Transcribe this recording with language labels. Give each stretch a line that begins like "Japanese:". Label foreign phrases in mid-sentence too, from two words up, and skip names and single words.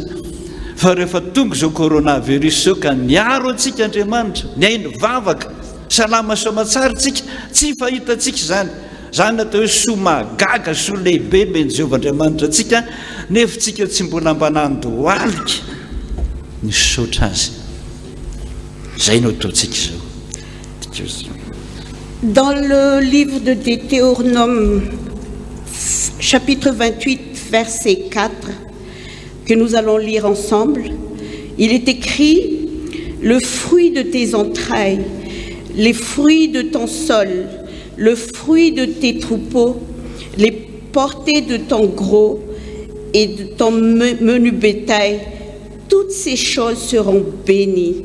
Malagasy: Fa rehefa tonga izao coronavirus zao ka niaro antsika Andriamanitra, ny ainy vavaka, salama soamatsara tsika, tsy fahitantsika zany. Zany natao hoe soa mahagaga, soa lehibe meny Jehovah Andriamanitra antsika, nefa tsika tsy mbola mba nandohalika ny sotra azy. Zay no ataontsika zao.
French: Dans le livre de Deutéronome, chapitre 28, verset 4, que nous allons lire ensemble, il est écrit: le fruit de tes entrailles, les fruits de ton sol, le fruit de tes troupeaux, les portées de ton gros et de ton menu bétail, toutes ces choses seront bénies.